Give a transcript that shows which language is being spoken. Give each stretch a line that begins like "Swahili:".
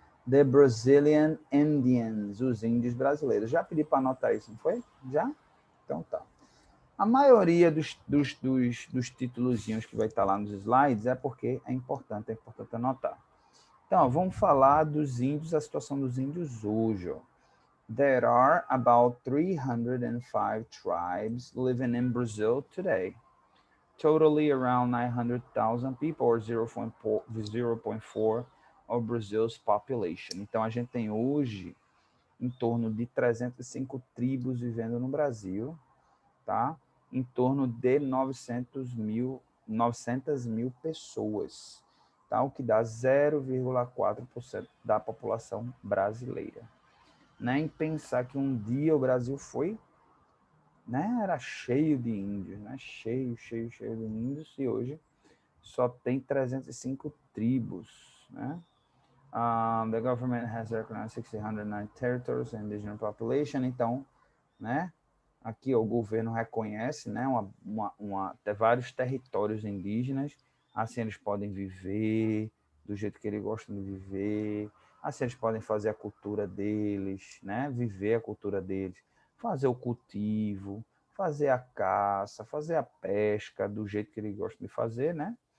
English: The Brazilian Indians,
Portuguese: os índios brasileiros. Já pedi para anotar isso, não foi? Já? Então tá. A maioria dos títulozinhos que vai estar lá nos slides é porque é importante anotar. Então, vamos falar dos índios, a situação dos índios hoje. Ó.
English: There are about 305 tribes living in Brazil today. Totally around 900,000 people, or 0.4 of Brazil's population.
Portuguese: Então, a gente tem hoje em torno de 305 tribos vivendo no Brasil, tá? Em torno de 900 mil pessoas, tá? O que dá 0,4% da população brasileira. Nem pensar que um dia o Brasil foi, né, era cheio de índios, né? Cheio de índios, e hoje só tem 305 tribos, né?
English: The government has recognized 609 territories and indigenous population.
Portuguese: Então, né? Aqui o governo reconhece, né? Até vários territórios indígenas. Assim eles podem viver do jeito que eles gostam de viver. Assim eles podem fazer a cultura deles, né? Viver a cultura deles, fazer o cultivo, fazer a caça, fazer a pesca do jeito que eles gostam de fazer, né?